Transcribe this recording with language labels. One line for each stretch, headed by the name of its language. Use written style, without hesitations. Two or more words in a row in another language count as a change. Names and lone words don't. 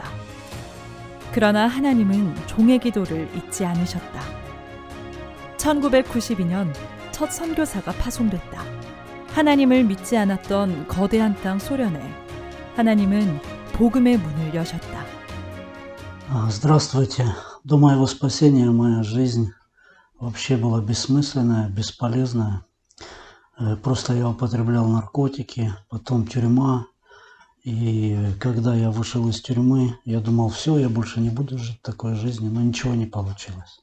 Korean: 그러나 하나님은 종의 기도를 잊지 않으셨다. 1992년 첫 선교사가 파송됐다. 하나님을 믿지 않았던 거대한 땅 소련에 하나님은 복음의 문을 여셨다.
Russian: Здравствуйте. До моего спасения моя жизнь вообще была бессмысленная, бесполезная. Просто я употреблял наркотики, потом тюрьма. И когда я вышел из тюрьмы, я думал, все, я больше не буду жить такой жизнью, но ничего не получилось.